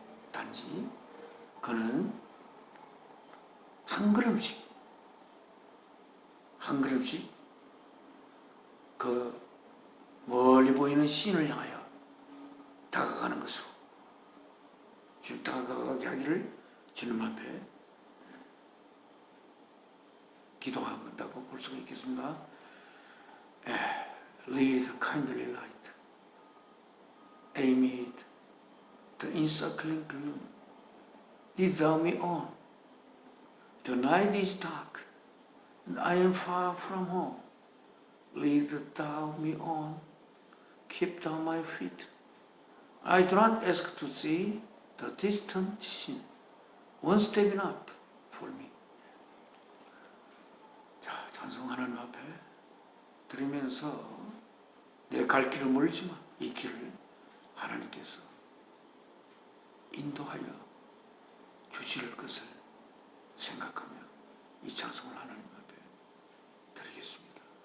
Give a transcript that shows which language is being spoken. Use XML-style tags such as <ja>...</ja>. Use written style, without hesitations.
<ko>단지 그는 한 걸음씩 그 멀리 보이는 시인을 향하여 다가가는 것으로 다가가게 하기를 주님 앞에 기도한다고 볼 수가 있겠습니다.</ko> <en>Lead kindly light, amid the encircling gloom. Lead thou me on. The night is dark, and I am far from home. Lead thou me on. Keep thou my feet. I do not ask to see the distant scene. One step enough for me.</en> <ko>자, 찬송 하나님 앞에 드리면서 내 갈 길은 멀지만 이 길을 하나님께서 인도하여 주실 것을 생각하며 이 찬송을 하나님 앞에 드리겠습니다.</ko>